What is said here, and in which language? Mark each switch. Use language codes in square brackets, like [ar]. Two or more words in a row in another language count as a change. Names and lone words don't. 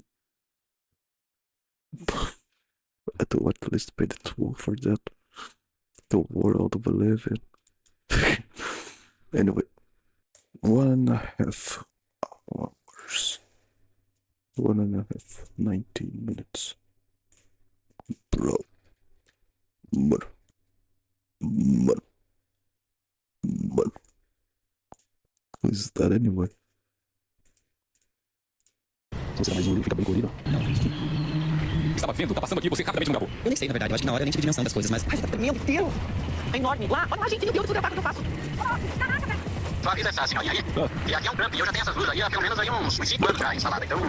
[en] I do at least pay the tool for that. The world we live in. Anyway, 1.5 hours. 1.5, 19 minutes. Bro. [pt] Mano. Mano. Mano. [en] Who is that anyway? [pt] Se você dá mais um, fica bem colorido. Estava vendo? Tá passando aqui, você rapidamente não gravou. Eu nem sei, na verdade. Eu acho que na hora eu nem tive dimensão das coisas, mas... Ai, já tá tremendo inteiro. É enorme. Lá, olha lá, gente. Meu Deus, vou gravar o que eu faço. Sua vida é essa, senhor. E aí? E aqui é um campo, e eu já tenho essas luzes aí há pelo menos aí uns 5 anos já instalada, então...